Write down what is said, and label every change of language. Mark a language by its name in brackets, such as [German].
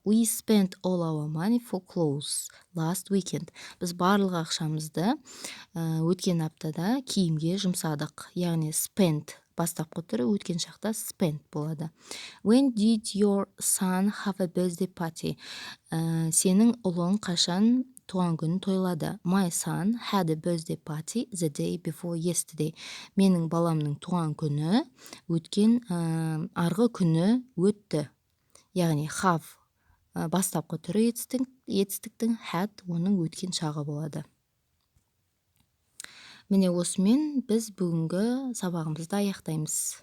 [English] We spent all our money for clothes last weekend. [Kazakh] Біз барлық ақшамызды өткен аптада киімге жұмсадық. Яғни spent бастапқы түрі өткен шақта spent болады. [English] When did your son have a birthday party? [Kazakh] Сенің ұлың қашан туған күн тойлады? [English] My son had a birthday party the day before yesterday. [Kazakh] Менің баламның туған күні өткен арғы күні өтті. Яғни have бастапқы түрі етістіктің, had оның өткен шағы болады. Міне осымен біз бүгінгі сабағымызды аяқтаймыз.